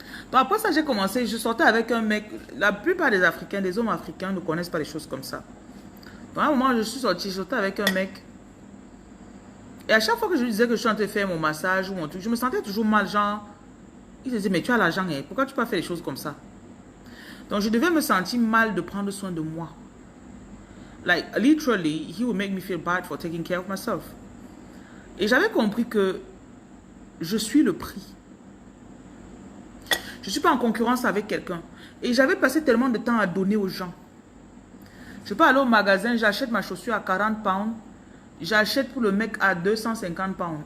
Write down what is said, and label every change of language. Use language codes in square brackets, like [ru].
[fr] Donc après ça, j'ai commencé, je sortais avec un mec. La plupart des Africains, des hommes africains ne connaissent pas les choses comme ça. Donc à un moment, je suis sortie, je sortais avec un mec. Et à chaque fois que je lui disais que je suis en train de faire mon massage ou mon truc, je me sentais toujours mal, genre... Il se disait, mais tu as l'argent, hein? Pourquoi tu peux pas faire les choses comme ça? Donc, je devais me sentir mal de prendre soin de moi. [en] Like, literally, he would make me feel bad for taking care of myself. [fr] Et j'avais compris que je suis le prix. Je ne suis pas en concurrence avec quelqu'un. Et j'avais passé tellement de temps à donner aux gens. Je peux aller au magasin, j'achète ma chaussure à 40 pounds. J'achète pour le mec à 250 pounds.